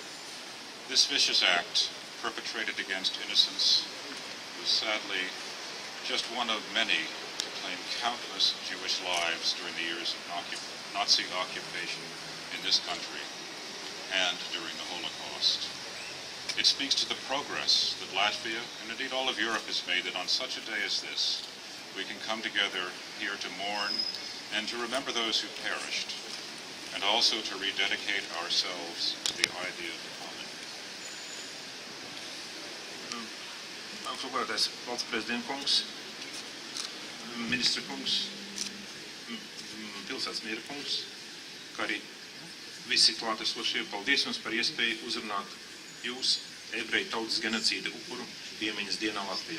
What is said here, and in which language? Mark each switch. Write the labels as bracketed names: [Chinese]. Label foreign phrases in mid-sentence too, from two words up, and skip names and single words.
[English] This vicious act, perpetrated against innocents, was sadly just one of many to claim countless Jewish lives during the years of Nazi occupation in this country and during the Holocaust. It speaks to the progress that Latvia, and indeed all of Europe, has made, that on such a day as this, we can come together here to mourn and to remember those who perished, and also to rededicate ourselves to the idea of [Latvian] Augstvalsts prezidenta kungs, ministra kungs, pilsētas miera kungs, kā arī visi klātesošie, paldies jums par iespēju uzrunāt jūs, ebreju tautas genocīda upuru piemiņas dienā Latvijā.